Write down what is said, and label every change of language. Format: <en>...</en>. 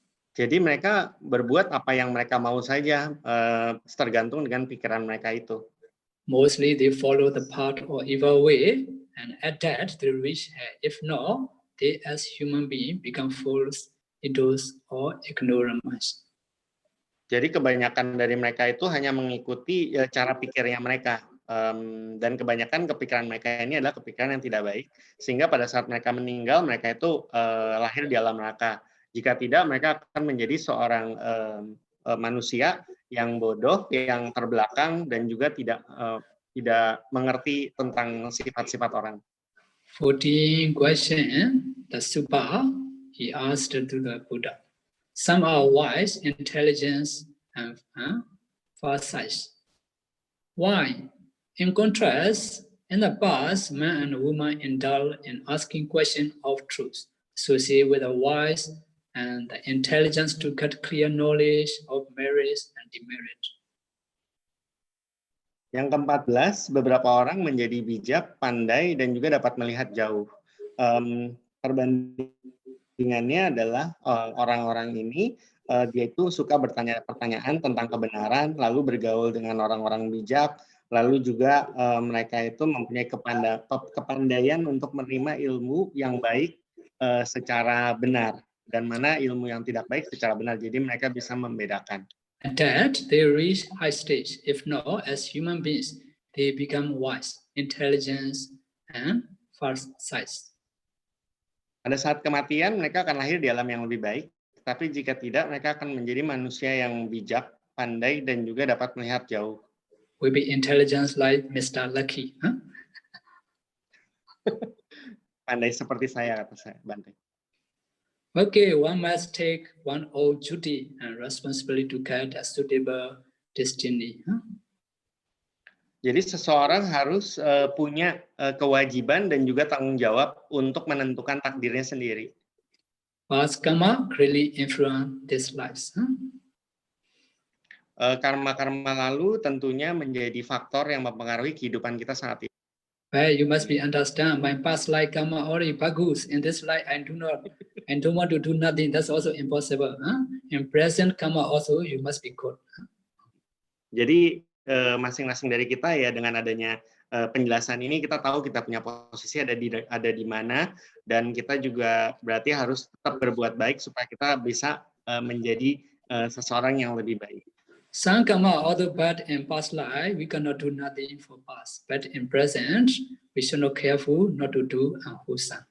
<id>Jadi mereka berbuat apa yang mereka mau saja, tergantung dengan pikiran mereka itu.</id> <en>Mostly they follow the path or evil way, and at that they reach hell. If not, they as human beings become fools, idiots, or ignorant.</en> <id>Jadi kebanyakan dari mereka itu hanya mengikuti cara pikirnya mereka. Dan kebanyakan kepikiran mereka ini adalah kepikiran yang tidak baik, sehingga pada saat mereka meninggal, mereka itu lahir di alam neraka. Jika tidak, mereka akan menjadi seorang manusia yang bodoh, yang terbelakang, dan juga tidak mengerti tentang sifat-sifat orang.</id> <en>14 question, the Supa, he asked to the Buddha. Some are wise, intelligence, and foresight. Why? In contrast, in the past, man and woman indulge in asking questions of truth, associated with the wise and the intelligence to get clear knowledge of merits and demerit.</en> <id>Yang ke-14, beberapa orang menjadi bijak, pandai, dan juga dapat melihat jauh. Perbandingannya adalah orang-orang ini, dia itu suka bertanya pertanyaan tentang kebenaran, lalu bergaul dengan orang-orang bijak, lalu juga mereka itu mempunyai kepandaian untuk menerima ilmu yang baik secara benar, dan mana ilmu yang tidak baik secara benar. Jadi mereka bisa membedakan.</id> <en>At that, they reach high stage. If not, as human beings, they become wise, intelligence, and foresight.</en> <id>Pada saat kematian, mereka akan lahir di alam yang lebih baik. Tapi jika tidak, mereka akan menjadi manusia yang bijak, pandai, dan juga dapat melihat jauh.</id> <en>We be intelligence like Mr. Lucky. Huh?</en> <id>Pandai seperti saya, kata saya, Bante.</id> <en>Okay, one must take one own duty and responsibility to get a suitable destiny. Huh?</en> <id>Jadi seseorang harus punya kewajiban dan juga tanggung jawab untuk menentukan takdirnya sendiri.</id> <en>Past karma really influence this lives. Huh?</en> <id>Karma-karma lalu tentunya menjadi faktor yang mempengaruhi kehidupan kita saat ini.</id> <en>Well, you must be understand my past life karma already bagus. In this life, I don't want to do nothing. That's also impossible. Huh? In present karma also, you must be good. Huh?</en> <id>Jadi masing-masing dari kita ya dengan adanya penjelasan ini kita tahu kita punya posisi ada di mana, dan kita juga berarti harus tetap berbuat baik supaya kita bisa menjadi seseorang yang lebih baik.</id> <en>Some karma, although bad in past life, we cannot do nothing for past. But in present, we should not careful not to do unwholesome.</en>